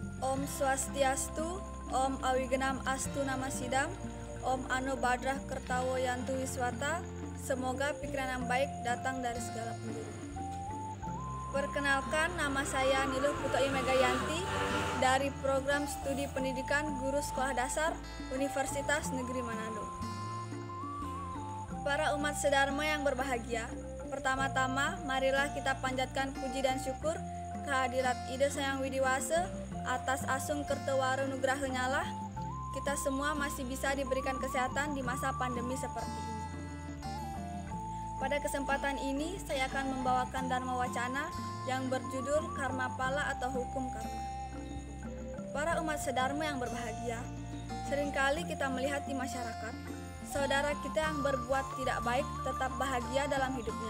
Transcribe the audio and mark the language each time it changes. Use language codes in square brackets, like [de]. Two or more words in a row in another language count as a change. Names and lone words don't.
[sa] ॐ स्वस्त्यस्तु, ॐ अविघ्नमस्तु नमः सिद्धम्, ॐ आ नो भद्राः क्रतवो यन्तु विश्वतः. [id] Semoga pikiran yang baik datang dari segala penjuru. Perkenalkan, nama saya Niluh Putoi Megayanti dari Program Studi Pendidikan Guru Sekolah Dasar Universitas Negeri Manado. Para umat sedharma yang berbahagia, pertama-tama marilah kita panjatkan puji dan syukur kehadirat Ida Sayang Widiwase atas asung kertewaro nugraha nyala. Kita semua masih bisa diberikan kesehatan di masa pandemi seperti ini. Pada kesempatan ini saya akan membawakan dharma wacana yang berjudul Karma Pala atau Hukum Karma. Para umat sedharma yang berbahagia, seringkali kita melihat di masyarakat saudara kita yang berbuat tidak baik tetap bahagia dalam hidupnya.